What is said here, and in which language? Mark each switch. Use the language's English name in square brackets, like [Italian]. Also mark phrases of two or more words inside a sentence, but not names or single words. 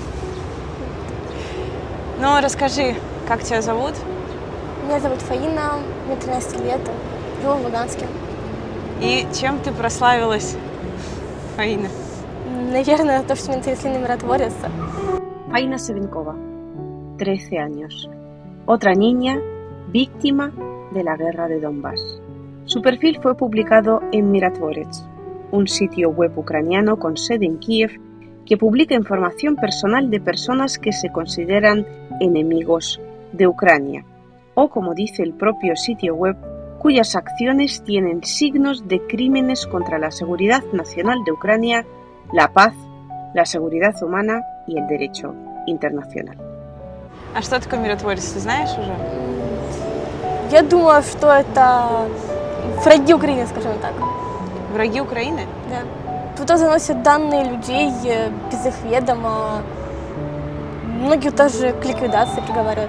[Russian] Ну, расскажи, как тебя зовут? Меня зовут Фаина, мне 13 лет, живу в Луганске. И чем ты прославилась, Фаина? Наверное, то, что меня трясли на миротворец. [Spanish] Faina Sevenkova, 13 años. Otra niña víctima de la guerra de Donbass. Su perfil fue publicado en Mirotvorets, un sitio web ucraniano con sede en Kiev que publica información personal de personas que se consideran enemigos de Ucrania, o como dice el propio sitio web, cuyas acciones tienen signos de crímenes contra la seguridad nacional de Ucrania, la paz, la seguridad humana y el derecho internacional. [Russian] А что такое миротворец, ты знаешь уже? Я думаю, что это враги Украины, скажем так. Враги Украины? Да. Туда заносят данные людей без их ведома. Многие даже к ликвидации приговаривают.